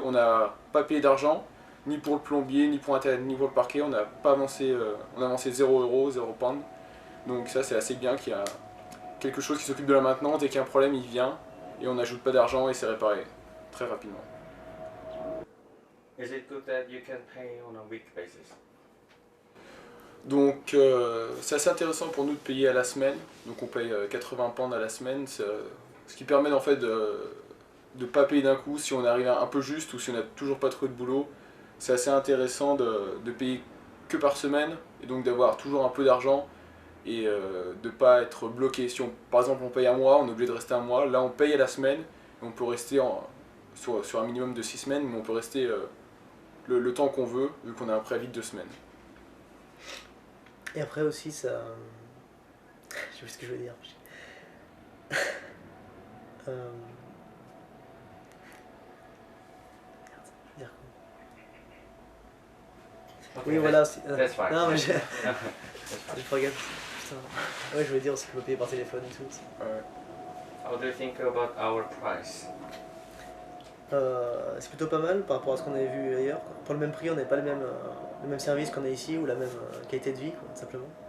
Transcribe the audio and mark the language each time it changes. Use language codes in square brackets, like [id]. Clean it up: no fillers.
[fr] On n'a pas payé d'argent, ni pour le plombier, ni pour internet, ni pour le parquet, on n'a pas avancé, on a avancé 0 €, 0 pound. Donc ça c'est assez bien qu'il y a quelque chose qui s'occupe de la maintenance, dès qu'il y a un problème il vient, et on n'ajoute pas d'argent et c'est réparé très rapidement. [en] Is it good that you can pay on a week basis? [fr] Donc c'est assez intéressant pour nous de payer à la semaine, donc on paye 80 pounds à la semaine, ce qui permet en fait de ne pas payer d'un coup si on arrive un peu juste ou si on n'a toujours pas trouvé de boulot. C'est assez intéressant de payer que par semaine et donc d'avoir toujours un peu d'argent et de ne pas être bloqué. Si par exemple on paye un mois, on est obligé de rester un mois, là on paye à la semaine et on peut rester sur un minimum de 6 semaines, mais on peut rester le temps qu'on veut vu qu'on a un préavis de 2 semaines. Et après aussi, ça. Je sais plus ce que je veux dire. Euh, Dire quoi? Okay, Oui, voilà. [en] That's fine. [fr] Non, mais [en] That's fine. [fr] je regarde. Putain. Ouais, je voulais dire aussi qu'on peut payer par téléphone et tout. [en] How do you think about our price? [fr] C'est plutôt pas mal par rapport à ce qu'on avait vu ailleurs, quoi. Pour le même prix, on n'avait pas le même service qu'on a ici ou la même qualité de vie, quoi, simplement.